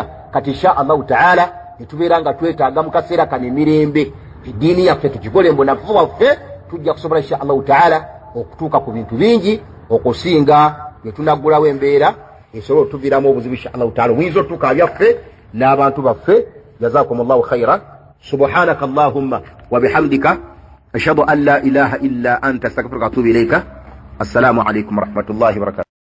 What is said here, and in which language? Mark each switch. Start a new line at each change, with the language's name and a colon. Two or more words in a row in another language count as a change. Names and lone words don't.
Ganda: Kati
Arabic: إن شاء الله تعالى
Ganda: netubeera nga twetaaga mu kaseera kano emirembe. Eddiini yaffe tukikole mbunafu waffe, tujja kusobola
Arabic: إن شاء الله تعالى
Ganda: okutuuka ku bintu bingi okusinga bwe tunaggulawo embeera esobola otuviiramu obuzibu
Arabic: إن شاء الله تعالى.
Ganda: Oyinza otuuka byaffe n'abantu baffe.
Arabic: جزاكم الله خيرا. سبحانك اللهم وبحمدك أشهد أن لا إله إلا أنت أستغفرك وأتوب إليك. السلام عليكم ورحمة الله وبركاته.